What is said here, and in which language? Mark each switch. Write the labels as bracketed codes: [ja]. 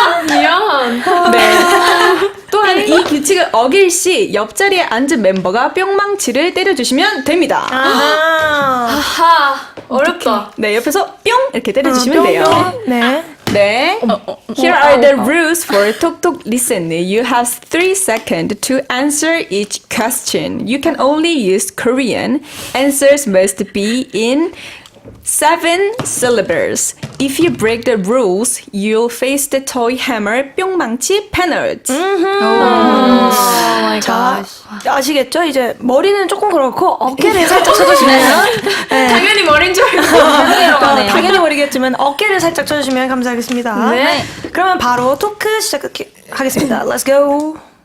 [ko] 미안. 네. 또한 이 규칙을 어길 시 옆자리에 앉은 멤버가 뿅망치를 때려주시면 됩니다. 아하. 어렵다. 네, 옆에서 뿅 이렇게 때려주시면 돼요. 네. 네. [en] Here are the rules for Tok Tok Listen. You have 3 seconds to answer each question. You can only use Korean. Answers must be in Seven syllables. If you break the rules, you'll face the toy hammer 뿅망치 penalty. [ko] 자, 아시겠죠? 이제 머리는 조금 그렇고 어깨를 살짝 쳐주시면 네. 당연히 머리인 줄 알고. 당연히 모르겠지만 어깨를 살짝 쳐주시면 감사하겠습니다. 네. 그러면 바로 토크 시작하겠습니다. [en] Let's go.